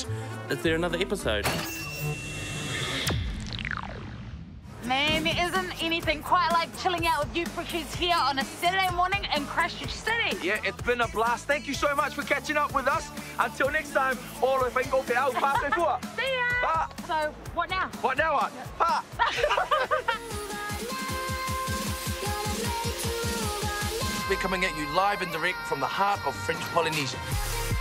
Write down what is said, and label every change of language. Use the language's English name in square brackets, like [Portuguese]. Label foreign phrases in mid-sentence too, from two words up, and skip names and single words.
[English] Is there another episode? Man, there isn't anything quite like chilling out with you Freshies here on a Saturday morning in Christchurch City. Yeah, it's been a blast. Thank you so much for catching up with us. Until next time, all of you go [Tahitian] te au pāpe fua. [English] See ya! Pa. So, what now? What now? Pa. We're coming at you live and direct from the heart of French Polynesia.